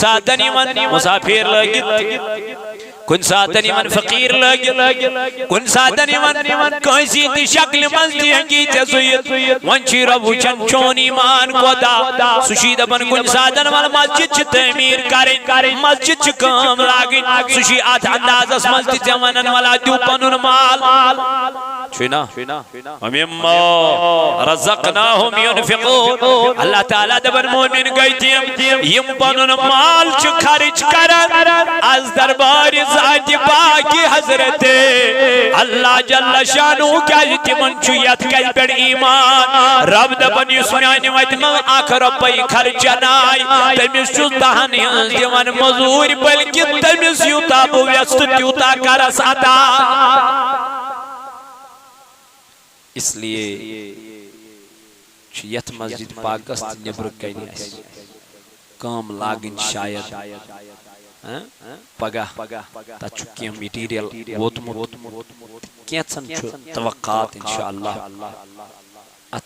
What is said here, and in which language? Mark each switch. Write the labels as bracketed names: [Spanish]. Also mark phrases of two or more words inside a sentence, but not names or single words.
[Kashmiri] ساتن یِوان مُسافِر لٲگِتھ کُنہِ ساتن یِوان فقیٖر لٲگِتھ کُنہِ ساتن یِوان کٲنٛسہِ تہِ شکلہِ منٛز تہِ ہیٚکی ژےٚ سُہ یِتھ وۄنۍ چھُے رب وٕچھان چون ایمان کوتاہ سُہ چھُے دپان کُنہِ ساتن وَلہٕ مسجد چھِ تعمیٖر کرٕنۍ مسجد چھِ کٲم لاگٕنۍ سُہ چھُے اتھ اندازس منٛز تہِ ژےٚ ونان وَلا دِیِو پنُن مال چھُنا [Arabic] ومما رزقناہم ينفقون [Kashmiri] اللہ تعالیٰ دپان مومن گٔے تِم یِم پنُن مال چھِ خرچ کران از دربارِ ذاتِ پاکہِ حضرت اللہ [Arabic] جل شانہ [Kashmiri] کیٛازِ تِمن چھُ یتھ کتھِ پٮ۪ٹھ ایمان رب دپان یُس میانہِ وتہِ منٛز اکھ رۄپے خرچن آیہِ تٔمِس چھُس دہن ہٕنٛز دِوان موٚزوٗرۍ بٔلکہِ تٔمِس یوٗتاہ بہٕ یژھٕ تیوٗتاہ کرس عطا [Urdu] اس لیے [Kashmiri] چھُ یتھ مسجد پاکس تہِ نیبرٕ کنہِ اسہِ کٲم لاگٕنۍ شاید پگاہ تتھ چھُ کینٛہہ میٹیٖریل ووتمُت کینٛژن چھُ توقعات انشاءاللہ اتھ